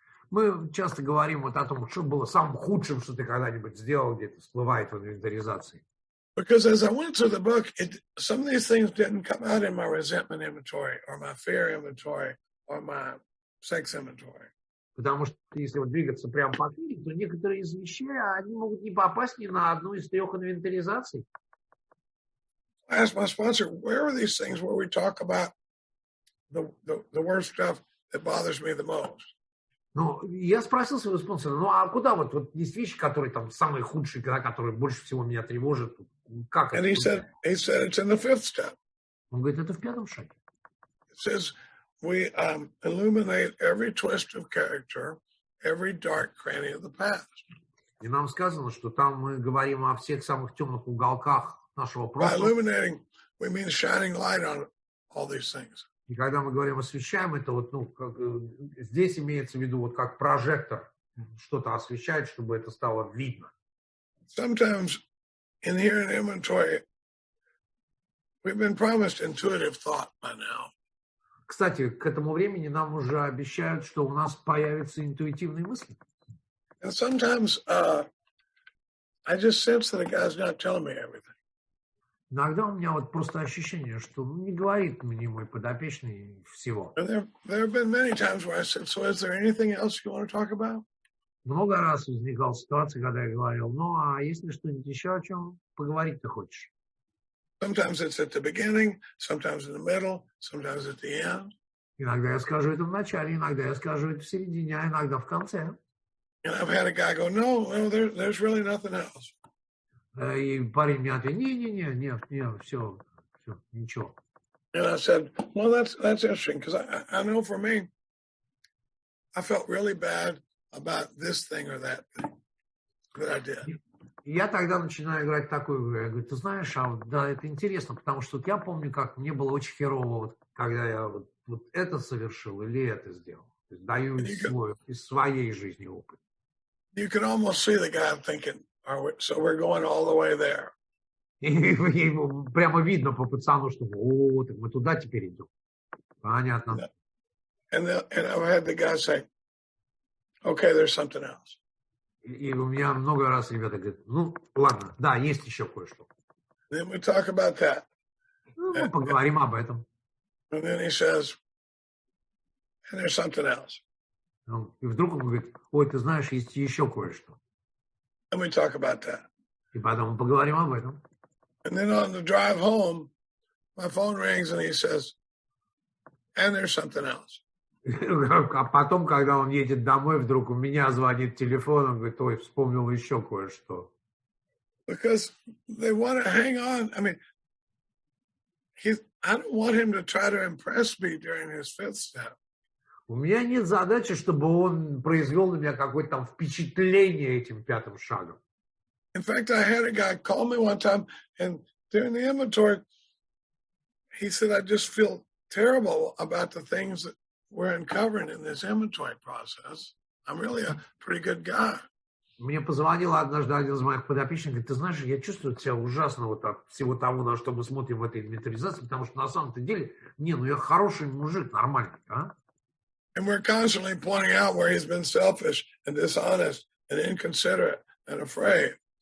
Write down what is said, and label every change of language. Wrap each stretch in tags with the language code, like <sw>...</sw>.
<ru>Мы часто говорим вот о том, что было самым худшим, что ты когда-нибудь сделал, где-то всплывает в инвентаризации.</ru> <en>Because as I went through the book, some of these things didn't come out in my resentment inventory or my fear inventory or my sex inventory.</en> <ru>Потому что если вот двигаться прямо по книге, то некоторые из вещей, они могут не попасть ни на одну из 3 инвентаризаций.</ru> <en>I asked my sponsor, where are these things where we talk about the worst stuff that bothers me the most?</en> <ru>Ну, я спросил своего спонсора, ну а куда вот есть вещи, которые там самые худшие, которые больше всего меня тревожат? Как</ru> <en>And he said it's in the 5th step.</en> <ru>Он говорит, это в 5 шаге.</ru> <en>It says we illuminate every twist of character, every dark cranny of the past.</en> <ru>И нам сказано, что там мы говорим о всех самых темных уголках нашего</ru> <en>By</en> <ru>прошлого.</ru> <en>illuminating, we mean shining light on all these things.</en> <ru>И когда мы говорим освещаем, это вот, здесь имеется в виду вот как прожектор что-то освещает, чтобы это стало видно.</ru> <en>Sometimes in here in inventory, we've been promised intuitive thought by now.</en> <ru>Кстати, к этому времени нам уже обещают, что у нас появятся интуитивные мысли.</ru> <en>And sometimes I just sense that a guy's not telling me everything.</en> <ru>Иногда у меня вот просто ощущение, что не говорит мне мой подопечный всего.</ru> <en>And there have been many times where I said, so is there anything else you want to talk about?</en> <ru>Много раз возникала ситуация, когда я говорил, ну а есть ли что-нибудь еще, о чем поговорить ты хочешь?</ru> <en>Sometimes it's at the beginning, sometimes in the middle, sometimes at the end.</en> <ru>Иногда я скажу это в начале, иногда я скажу это в середине, а иногда в конце.</ru> <en>And I've had a guy go, no, there's really nothing else.</en> <ru>И парень мне ответил, не, все, ничего.</ru> <en>And I said, well, that's interesting, because I know for me, I felt really bad about this thing or that thing that I did.</en> <ru>Я тогда начинаю играть такую игру. Я говорю, ты знаешь, да, это интересно, потому что я помню, как мне было очень херово, вот, когда я вот это совершил или это сделал. То есть даю из своей жизни опыт.</ru> <en>you can almost see the guy thinking, so we're going all the way there.</en> <ru>И прямо видно по пацану, что вот, мы туда теперь идем. Понятно.</ru> <en>And I've had the guy say, okay, there's something else.</en> <ru>И у меня много раз ребята говорят, ну, ладно, да, есть еще кое-что.</ru> <en>Then we talk about that.</en> <ru>Ну, мы поговорим об этом.</ru> <en>And then he says, and there's something else.</en> <ru>И вдруг он говорит, ой, ты знаешь, есть еще кое-что.</ru> <en>And we talk about that.</en> <ru>И потом мы поговорим об этом.</ru> <en>And then on the drive home, my phone rings and he says, and there's something else.</en> <ru>А потом, когда он едет домой, вдруг у меня звонит телефон, он говорит, ой, вспомнил еще кое-что.</ru> <en>Because they want to hang on. I mean, I don't want him to try to impress me during his fifth step.</en> <ru>У меня нет задачи, чтобы он произвел на меня какое-то там впечатление этим пятым шагом.</ru> <en>In fact, I had a guy call me one time, and during the inventory, he said, I just feel terrible about the things that we're uncovering in this inventory process. I'm really a pretty good guy.</en> <ru>Мне позвонил однажды один из моих подопечных, говорит, ты знаешь, я чувствую себя ужасно вот от всего того, на что мы смотрим в этой инвентаризации, потому что на самом-то деле, ну я хороший мужик, нормальный, а?</ru> <en>And we're constantly pointing out where he's been selfish and dishonest and inconsiderate and afraid.</en>